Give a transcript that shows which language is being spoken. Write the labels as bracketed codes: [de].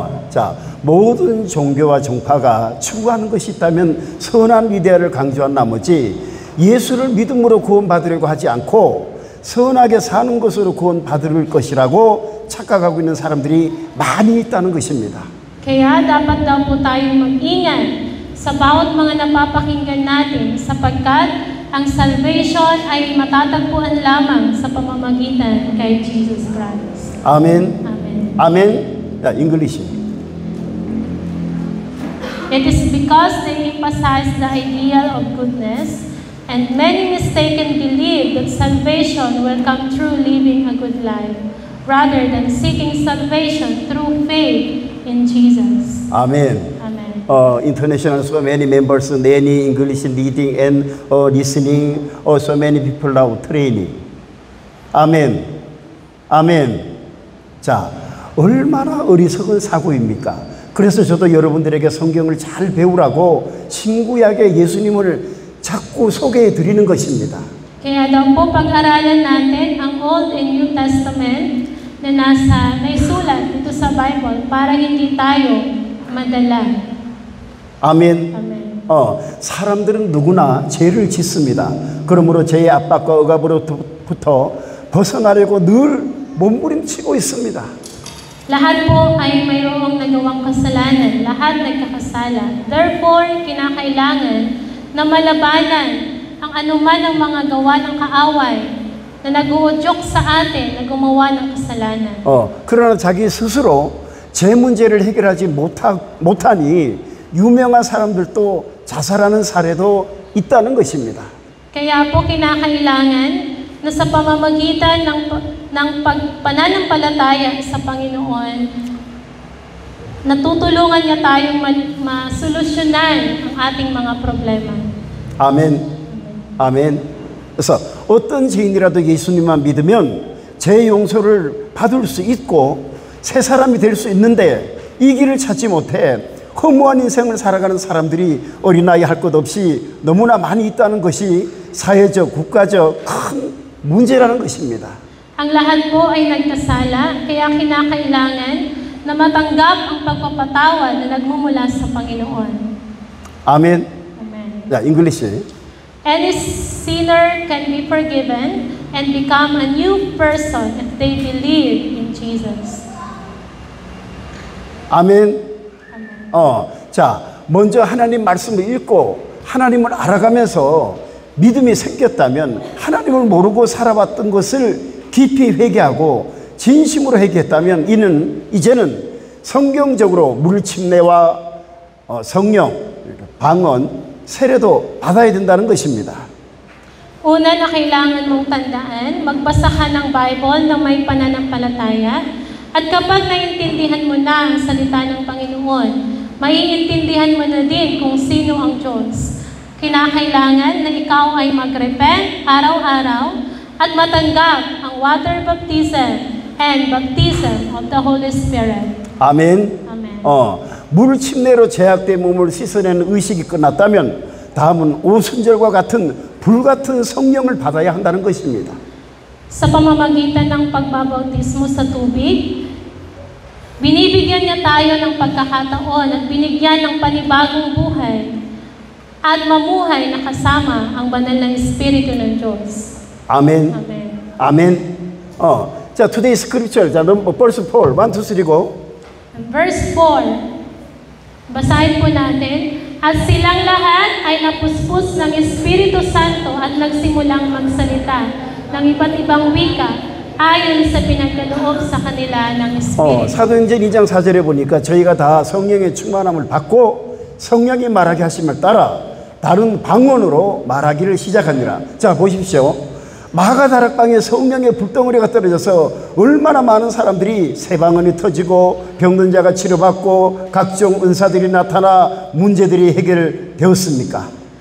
[ko] 자, 모든 종교와 종파가 추구하는 것이 있다면 선한 이데아를 강조한 나머지 예수를 믿음으로 구원받으려고 하지 않고 선하게 사는 것으로 구원받을 것이라고 착각하고 있는 사람들이 많이 있다는 것입니다. [tl] Kaya dapat daw po tayong mag-ingat sa bawat mga napapakinggan natin sapagkat ang salvation ay matatagpuan lamang sa pamamagitan kay Jesus Christ. [ko] 아멘. [en] Amen. [ko] 아멘. 야, English. [en] It is because they emphasize the ideal of goodness and many mistaken believe that salvation will come through living a good life rather than seeking salvation through faith in Jesus. [ko] 아멘. [en] Amen. International so many members, many English reading and listening, so many people now training. [ko] 아멘. 아멘. 자, 얼마나 어리석은 사고입니까? 그래서 저도 여러분들에게 성경을 잘 배우라고 신구약의 예수님을 자꾸 소개해 드리는 것입니다. [tl] Kaya daw po pag-aralan natin ang [en] Old and New Testament [tl] na naisulat dito sa Bible para hindi tayo madala. [ko] 아멘. [en] Amen. [ko] 사람들은 누구나 죄를 짓습니다. 그러므로 죄의 압박과 억압으로부터 벗어나려고 늘 몸부림치고 있습니다. [tl] Lahat po ay mayroong nagawang kasalanan. Lahat nagkakasala. Therefore, kinakailangan na malabanan ang anuman ng mga gawa ng kaaway na nag-uudyok sa atin na gumawa ng kasalanan. [ko] 그러나 자기 스스로 제 문제를 해결하지 못하니 유명한 사람들도 자살하는 사례도 있다는 것입니다. [tl] Kaya po kinakailangan na sa pamamagitan ng pananampalataya sa Panginoon, natutulungan niya tayong masolusyonan ang ating mga problema. [ko] 아멘. 아멘. 그래서 어떤 죄인이라도 예수님만 믿으면 죄 용서를 받을 수 있고 새 사람이 될 수 있는데 이 길을 찾지 못해 허무한 인생을 살아가는 사람들이 어린아이 할 것 없이 너무나 많이 있다는 것이 사회적, 국가적 큰 문제라는 것입니다. [tl] Ang lahat po ay nagkasala, kaya kinakailangan na matanggap ang pagpapatawad na nagmumula sa Panginoon. [ko] 아멘. [en] Amen. [ko] 자, 잉글리시. [en] Any sinner can be forgiven and become a new person if they believe in Jesus. [ko] 아멘. 자, 먼저 하나님 말씀을 읽고 하나님을 알아가면서 믿음이 생겼다면 하나님을 모르고 살아왔던 것을 깊이 회개하고 진심으로 회개했다면 이제는 성경적으로 물침례와 성령, 방언, 세례도 받아야 된다는 것입니다. [tl] Una na kailangan mong tandaan, magbasa ka ng Bible na may pananampalataya at kapag naiintindihan mo na ang salita ng Panginoon, maiintindihan mo na din kung sino ang Diyos. Kinakailangan na ikaw ay mag-repent araw-araw at matanggap ang [en] water baptism and baptism of the Holy Spirit. [ko] 아멘. [en] Amen. [ko] 물 침례로 죄악된 몸을 씻어내는 의식이 끝났다면 다음은 오순절과 같은 불같은 성령을 받아야 한다는 것입니다. [tl] Sa pamamagitan ng pagbabautismo sa tubig, binibigyan niya tayo ng pagkakataon at binigyan ng panibagong buhay at mamuhay na kasama ang banal na Espiritu ng Diyos. [ko] 아멘. [en] Amen. [ko] 아멘. 자, [en] today scripture. [ko] 자, verse 4. [en] 1, 2, 3 go. [tl] Verse 4. Basahin po natin. At silang lahat ay napuspos ng Espiritu Santo at nagsimulang magsalita ng iba't ibang wika ayon sa pinagkaloob sa kanila ng Espiritu. [ko] 사도행전 2장 4절에 보니까 저희가 다 성령의 충만함을 받고 성령이 말하게 하심을 따라 다른 방언으로 말하기를 시작하니라. 자, 보십시오. 마가다락방에 성령의 불덩어리가 떨어져서 얼마나 많은 사람들이 새 방언이 터지고 병든 자가 치료받고 각종 은사들이 나타나 문제들이 해결되었습니까?